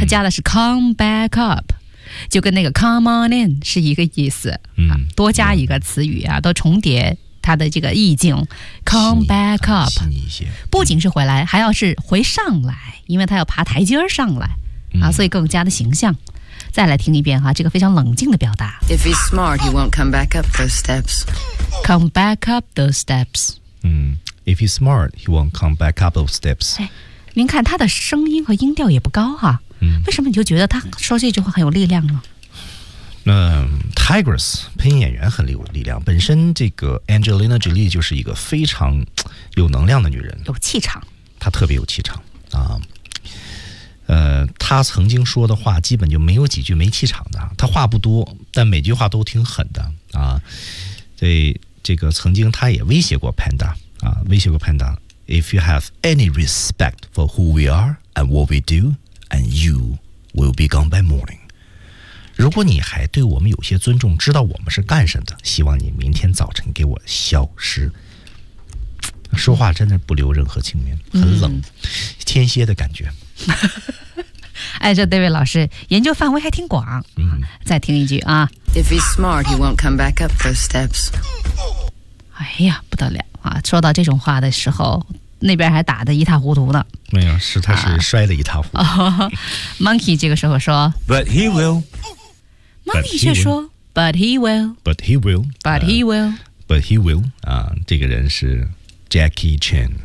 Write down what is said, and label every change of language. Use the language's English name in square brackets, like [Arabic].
[Chinese] 它加的是 [English] come back up [Chinese] 就跟那个 [English] come on in [Chinese] 是一个意思、嗯啊、多加一个词语啊、嗯、都重叠它的这个意境 [English] come back up、 [Chinese] 啊、一些不仅是回来、嗯、还要是回上来因为它要爬台阶上来、嗯、啊，所以更加的形象再来听一遍哈、啊，这个非常冷静的表达 [English] If he's smart he won't come back up those steps Come back up those steps、嗯、If he's smart he won't come back up those steps、 [Chinese] 哎、您看他的声音和音调也不高哈、啊嗯、为什么你就觉得他说这句话很有力量呢那 Tigress 配音演员很有力量本身这个 Angelina Jolie 就是一个非常有能量的女人有气场她特别有气场啊。她曾经说的话基本就没有几句没气场的她话不多但每句话都挺狠的啊。所以这个曾经她也威胁过 Panda 啊，威胁过 Panda [English] If you have any respect for who we are and what we doAnd you will be gone by morning. [Chinese] 如果你还对我们有些尊重，知道我们是干什么的，希望你明天早晨给我消失。说话真的不留任何情面，很冷，嗯、天蝎的感觉。哎，这 David 老师研究范围还挺广。嗯，再听一句啊。 [English] If he's smart, he won't come back up those steps. [Chinese] 哎呀，不得了啊！说到这种话的时候。那边还打得一塌糊涂呢没有是他是摔得一塌糊涂、啊哦、Monkey 这个时候说 [English] But he will [Chinese] Monkey 却说 [English] But he will But he will But he will But he will [Chinese] 啊，这个人是 Jackie Chan